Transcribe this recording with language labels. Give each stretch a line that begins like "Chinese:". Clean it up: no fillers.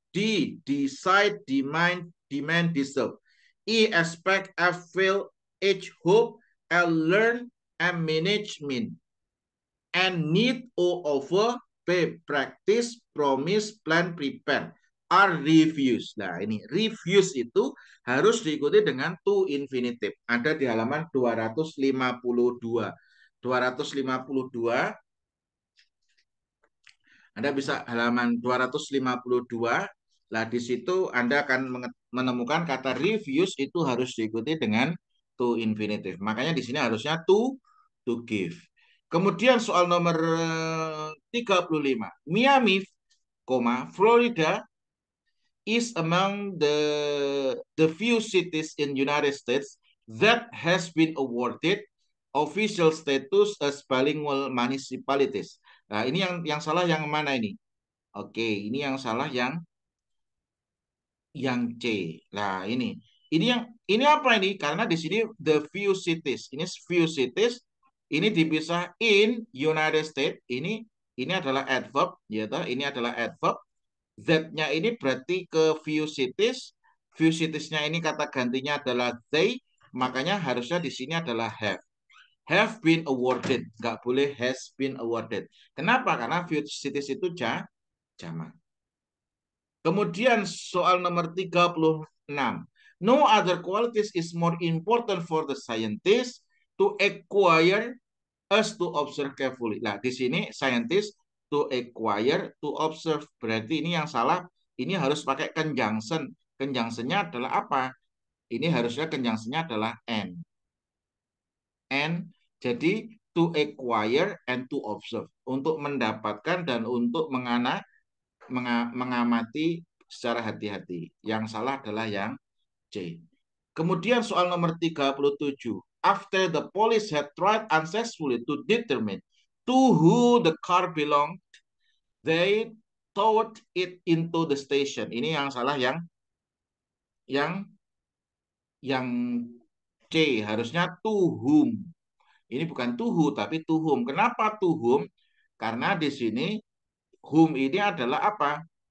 English: D, decide, demand, deserve. E, expect, F, feel, H, hope, L, learn, M, management, N, need, O, offer, P, practice, promise, plan, prepare. R, refuse.
Indonesian: Nah, ini refuse itu harus diikuti dengan to infinitive. Ada di halaman 252. 252. Anda bisa halaman 252 Nah, di situ Anda akan menemukan kata refuse itu harus diikuti dengan to infinitive. Makanya di sini harusnya to give. Kemudian soal nomor 35.
English: Miami, Florida is among the few cities in United States that has been awarded official status as bilingual municipalities.
Indonesian: Nah, ini yang salah yang mana ini? Oke, ini yang salah yang C. Nah, ini apa ini? Karena di sini the few cities. Ini few cities. Ini dipisah in United States. Ini adalah adverb, ya toh. Ini adalah adverb. Z-nya ini berarti ke few cities. Few cities-nya ini kata gantinya adalah they. Makanya harusnya di sini adalah have.
English: Have been awarded.
Indonesian: Nggak boleh has been awarded. Kenapa? Karena few cities itu jamak. Kemudian soal nomor 36.
English: No other qualities is more important for the scientist to acquire as to observe carefully.
Indonesian: Nah, di sini scientist to acquire, to observe. Berarti ini yang salah. Ini harus pakai conjunction. Conjunctionnya adalah apa? Ini harusnya conjunctionnya adalah and. And, jadi
English: to acquire and to observe.
Indonesian: Untuk mendapatkan dan untuk mengamati secara hati-hati. Yang salah adalah yang C. Kemudian soal nomor 37.
English: After the police had tried unsuccessfully to determine to who the car belonged, they towed it into the station.
Indonesian: Ini yang salah yang yang C, harusnya to whom. Ini bukan to who tapi to whom. Kenapa to whom? Karena di sini whom ini adalah apa?